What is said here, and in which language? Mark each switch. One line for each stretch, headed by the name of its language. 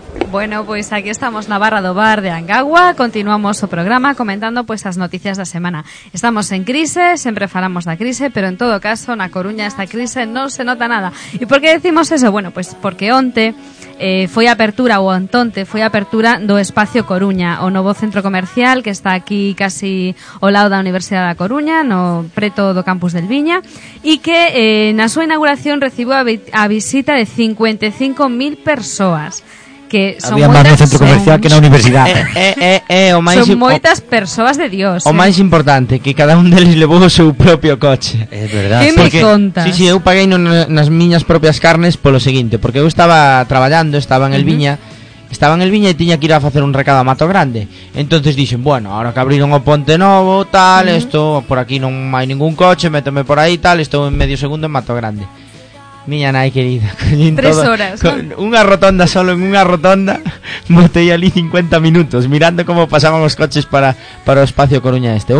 Spanish: Bueno, pues aquí estamos, Navarra Dobar de Angagua. Continuamos su programa comentando pues las noticias de la semana. Estamos en crisis, siempre falamos de la crisis, pero en todo caso, en A Coruña esta crisis no se nota nada. ¿Y por qué decimos eso?
Galician: Bueno, pues porque onte foi apertura, ou antonte, foi apertura do Espacio Coruña, o novo centro comercial que está aquí casi ao lado da Universidade da Coruña, no preto do campus del Viña, e que na súa inauguración recibiu a visita de 55.000 persoas. Que son había moitas, no centro comercial son, que na universidade. O máis, son moitas persoas de Dios. O máis importante, que cada un deles levou o seu propio coche. É verdade. Que porque, me contas. Sí, sí, eu paguei nas miñas propias carnes polo seguinte, porque eu estaba traballando, estaba en el Viña. Estaba en el Viña e tiña que ir a facer un recado a Mato Grande. Entonces dixen, bueno, ahora que abriron o Ponte Novo, tal, esto, por aquí non hai ningún coche, méteme por aí, tal, estou en medio segundo en Mato Grande. Miña nai querida, tres todo, horas, con unha rotonda solo, en unha rotonda, botei ali 50 minutos, mirando como pasaban os coches para o Espacio Coruña este.